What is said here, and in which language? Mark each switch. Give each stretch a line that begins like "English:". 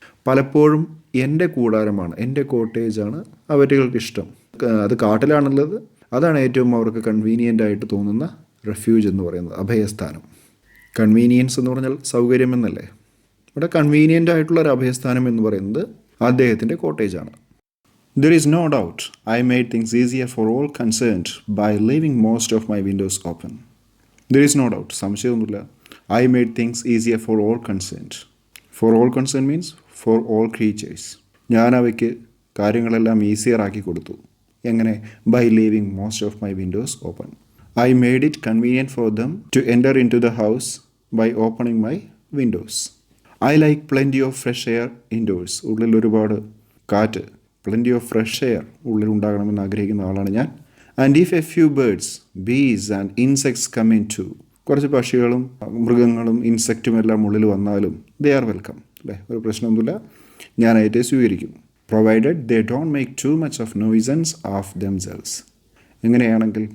Malayalam: പലപ്പോഴും എൻ്റെ കൂടാരമാണ്, എൻ്റെ കോട്ടേജാണ് അവർക്ക് ഇഷ്ടം. അത് കാട്ടിലാണുള്ളത്, അതാണ് ഏറ്റവും അവർക്ക് കൺവീനിയൻ്റ് ആയിട്ട് തോന്നുന്ന റെഫ്യൂജ് എന്ന് പറയുന്നത്, അഭയസ്ഥാനം. കൺവീനിയൻസ് എന്ന് പറഞ്ഞാൽ സൗകര്യം എന്നല്ലേ. ഇവിടെ കൺവീനിയൻ്റ് ആയിട്ടുള്ളൊരു അഭയസ്ഥാനം എന്ന് പറയുന്നത് അദ്ദേഹത്തിൻ്റെ കോട്ടേജാണ്.
English: There is no doubt I made things easier for all concerned by leaving most of my windows open. There is no doubt,
Malayalam: സംശയമൊന്നുമില്ല.
English: I made things easier for all concerned. For all concerned means for all creatures.
Malayalam: ഞാൻ അവയ്ക്ക് കാര്യങ്ങളെല്ലാം easier ആക്കി കൊടുത്തു. എങ്ങനെ?
English: By leaving most of my windows open. I made it convenient for them to enter into the house by opening my windows. I like plenty of fresh air indoors.
Malayalam: ഉള്ളിൽ ഒരുപാട് കാറ്റ്,
English: plenty of fresh air
Malayalam: ഉള്ളിൽ ഉണ്ടാകണമെന്ന് ആഗ്രഹിക്കുന്ന ആളാണ് ഞാൻ.
English: and if a few birds, bees and insects come in too,
Malayalam: കുറച്ച് പക്ഷികളും മൃഗങ്ങളും ഇൻസെക്റ്റും എല്ലാം ഉള്ളിൽ വന്നാലും
English: they are welcome,
Malayalam: അല്ലേ? ഒരു പ്രശ്നമൊന്നുമില്ല, ഞാനായിട്ട് സ്വീകരിക്കും.
English: Provided they don't make too much of nuisances of themselves.
Malayalam: എങ്ങനെയാണെങ്കിൽ?